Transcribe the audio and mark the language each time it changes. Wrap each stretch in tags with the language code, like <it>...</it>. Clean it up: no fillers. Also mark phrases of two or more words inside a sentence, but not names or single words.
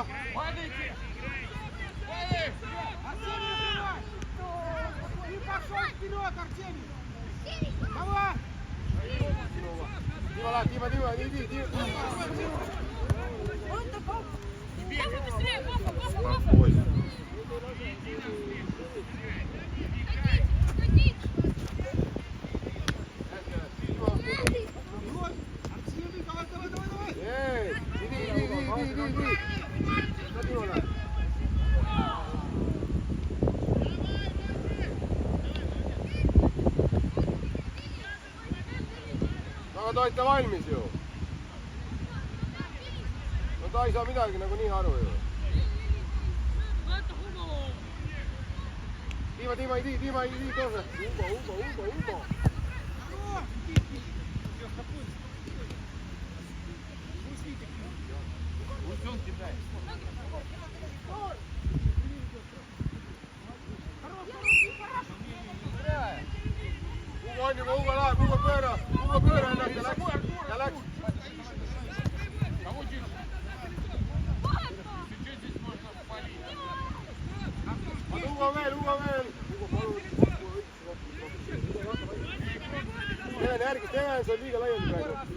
<ru>Падайте! Артемий, и пошел вперед, Артемий! Давай!</ru> <et>Timo läheb, Timo!</et> <ru>Быстрее, Вова! Спокойно. Артемий, давай!</ru> <et>Ei! Iди! No Timo läheb. Aga te olete valmis ju? No ta ei saa midagi nagunii aru ju.</et> <ru>Dima, иди тоже. Ugo. Пусть он кидает.</ru> <et>Ugo on juba, Ugo läheb, Ugo pööra ennast ja läks.</et> <ru>Кого держит? Сейчас здесь можно спалить.</ru> <et>Hugo veel. Steven järgi, Steven, see on liiga laiali praegu.</et>